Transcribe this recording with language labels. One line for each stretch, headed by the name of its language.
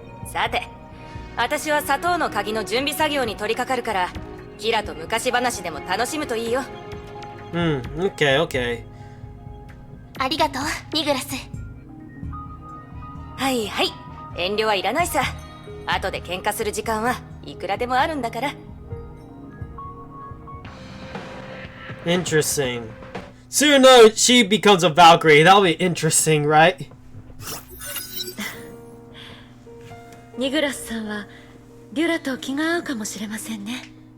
Japanese: さて、私は砂糖の鍵の準備作業に取り掛かるから、キラと昔話でも楽しむといいよ。
English: Okay, okay.
Japanese: ありがとう、ニグラス。はいはい、遠慮はいらないさ。後で喧嘩する時間はいくらでもあるんだから。
English: Interesting. Soon enough, she becomes a Valkyrie. That'll be interesting, right?
Japanese: ニグラスさんはデュラと気が合うかもしれませんね。